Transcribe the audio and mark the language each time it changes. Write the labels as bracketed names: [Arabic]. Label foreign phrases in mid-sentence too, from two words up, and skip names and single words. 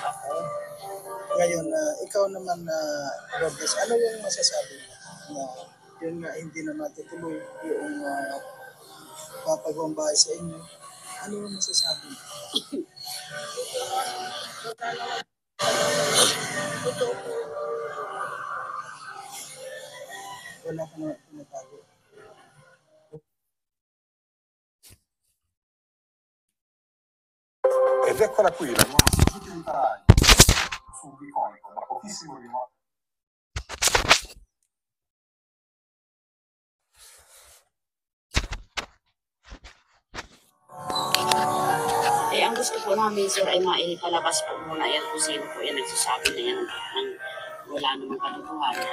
[Filipino] Ngayon, ikaw naman, Lourdes, ano yung masasabi mo na yun nga hindi na matutuloy yung papagawang bahay sa inyo? Ano yung masasabi mo? Wala ka na pinatago. [Italian] Ed eccola qui la nuova Suzuki Vitara su Biconico da pochissimo rimasto. [Filipino] Ang gusto po namin, sir, ay maipalabas po muna yan kung sino po yan nagsasabi na yan ng wala namang katotohanan.